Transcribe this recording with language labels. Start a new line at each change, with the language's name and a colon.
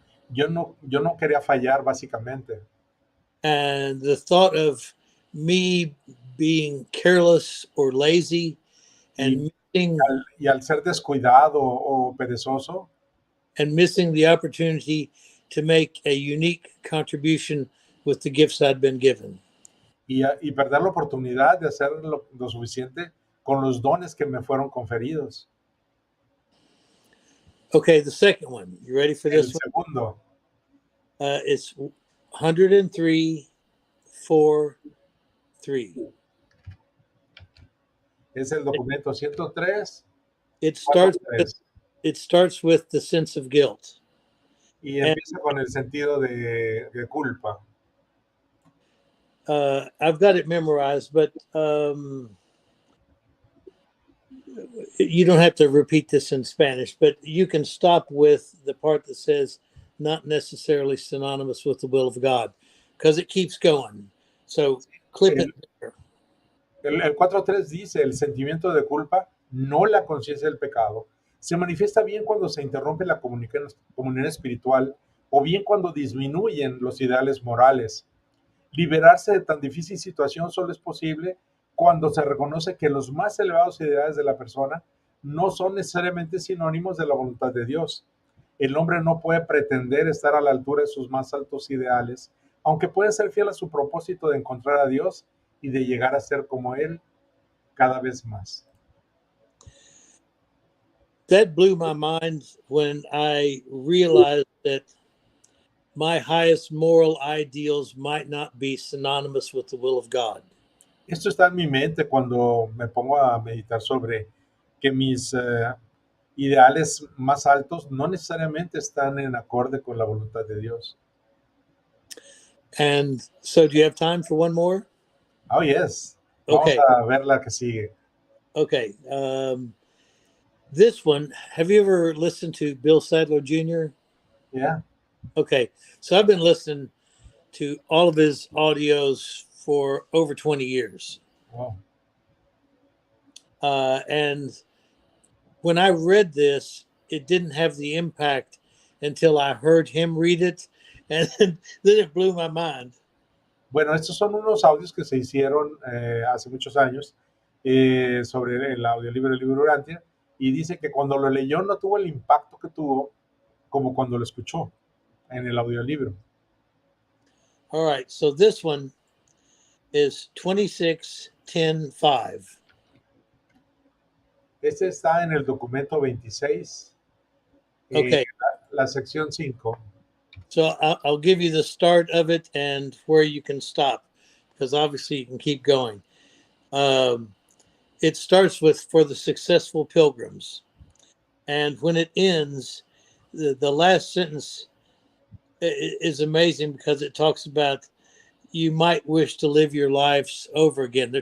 Spanish: Yo no quería fallar, básicamente.
English: And the thought of me being careless or lazy and
Spanish: al ser descuidado o perezoso,
English: and missing the opportunity to make a unique contribution with the gifts I'd been given.
Spanish: y perder la oportunidad de hacer lo suficiente con los dones que me fueron conferidos.
English: Okay, the second one. You ready for this
Spanish: El segundo,
English: one? It's 103, 4, 3.
Spanish: es el documento 103,
English: It
Spanish: 4,
English: starts with the sense of guilt.
Spanish: y empieza con el sentido de culpa.
English: I've got it memorized, but you don't have to repeat this in Spanish, but you can stop with the part that says not necessarily synonymous with the will of God, because it keeps going. So clip it there.
Spanish: El 4.3 dice, el sentimiento de culpa, no la conciencia del pecado, se manifiesta bien cuando se interrumpe la comunión espiritual o bien cuando disminuyen los ideales morales. Liberarse de tan difícil situación solo es posible cuando se reconoce que los más elevados ideales de la persona no son necesariamente sinónimos de la voluntad de Dios. El hombre no puede pretender estar a la altura de sus más altos ideales, aunque puede ser fiel a su propósito de encontrar a Dios y de llegar a ser como Él cada vez más.
English: That blew my mind when I realized that my highest moral ideals might not be synonymous with the will of God.
Spanish: Esto está en mi mente cuando me pongo a meditar sobre que mis ideales más altos no necesariamente están en acorde con la voluntad de Dios.
English: And so, do you have time for one more? Oh, yes.
Spanish: Vamos
English: Okay.
Spanish: a ver la que sigue.
English: Okay. This one, have you ever listened to Bill Sadler Jr.? Yeah. Okay. So, I've been listening to all of his audios for over 20 years. Oh. And when I read this, it didn't have the impact until I heard him read it. And then it blew my mind.
Spanish: Bueno, estos son unos audios que se hicieron hace muchos años sobre el audiolibro del libro Urantia, y dice que cuando lo leyó no tuvo el impacto que tuvo como cuando lo escuchó en el audiolibro.
English: All right. So this one is 26:10:5.
Spanish: Este está en el documento 26,
English: Okay.
Spanish: la sección 5.
English: So I'll give you the start of it and where you can stop, because obviously you can keep going. It starts with "for the successful pilgrims," and when it ends, the last sentence is amazing because it talks about you might wish to live your lives over again.